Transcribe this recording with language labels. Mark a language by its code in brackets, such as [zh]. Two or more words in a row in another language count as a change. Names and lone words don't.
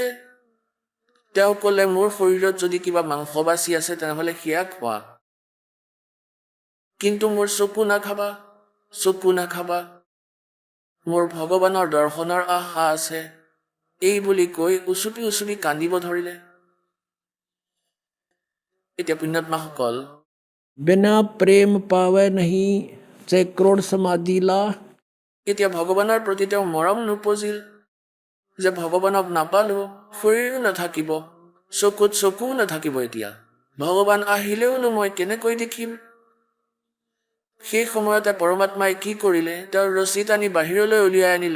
[as] তেওঁ ক'লে মোৰ শৰীৰত যদি কিবা মাংস বাচি আছে তেনেহ'লে সেয়া খোৱা, কিন্তু মোৰ চকু নাখাবা, চকু নাখাবা, মোৰ ভগৱানৰ দৰ্শনৰ আশা আছে। এই বুলি কৈ উচুপি উচুপি কান্দিব ধৰিলে। এতিয়া পুণ্যাত্মাসকল, [hi] बिना प्रेम पावे नहीं से करोड़ समाधि ला। [as] এতিয়া ভগৱানৰ প্ৰতি তেওঁ মৰম নুপুজিল যে ভগৱানক নাপালো, শৰীৰো নাথাকিব, চকুত চকুও নাথাকিব। এতিয়া ভগৱান আহিলেওনো মই কেনেকৈ দেখিম? সেই সময়তে পৰমাত্মাই কি কৰিলে, তেওঁৰ ৰছী টানি বাহিৰলৈ উলিয়াই আনিলে।